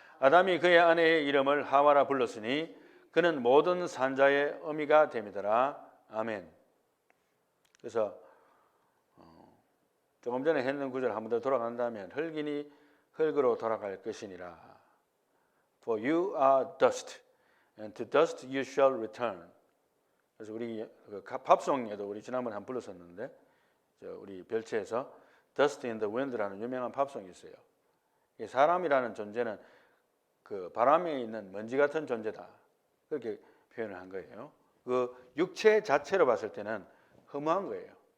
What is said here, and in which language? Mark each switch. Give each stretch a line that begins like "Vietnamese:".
Korean: 아담이 그의 아내의 이름을 하와라 불렀으니 그는 모든 산자의 어미가 됨이더라. 아멘. 그래서 조금 전에 했는 구절 한 번 더 돌아간다면 흙이니 흙으로 돌아갈 것이니라.
English: For you are dust, and to dust you shall return.
Korean: 그래서 우리 팝송에도 우리 지난번에 한 번 불렀었는데 우리 별채에서 Dust in the Wind라는 유명한 팝송이 있어요. 사람이라는 존재는 그 바람에 있는 먼지 같은 존재다. 그렇게 표현을 한 거예요. 그 육체 자체로 봤을 때는 허무한 거예요.